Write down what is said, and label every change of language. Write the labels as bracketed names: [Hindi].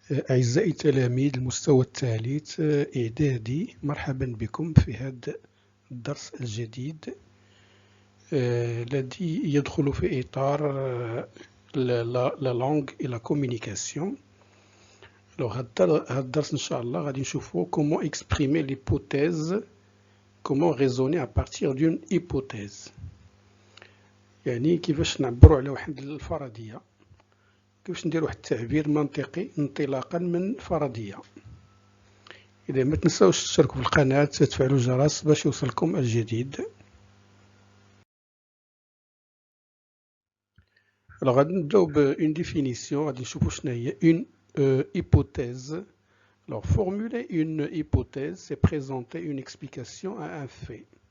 [Arabic] أعزائي تلاميذ المستوى الثالث إعدادي، مرحبا بكم في هذا الدرس الجديد الذي يدخل في إطار [French] la langue et la communication. Alors [Arabic] هذا الدرس إن شاء الله غادي نشوفوا [French] comment exprimer l'hypothèse, comment raisonner à partir d'une hypothèse. [Arabic] يعني كيفاش نعبروا على واحد الفرضية، كيفاش ندير واحد التعبير منطقي انطلاقا من فرضية. إذا ما تنساوش تشتركوا في القناة، تفعلوا الجرس باش يوصلكم الجديد. غادي نبداو بأون ديفينيسيون، غادي نشوفوا شنو هي اون hypothèse. [French] Alors formuler une hypothèse c'est présenter une explication à un fait.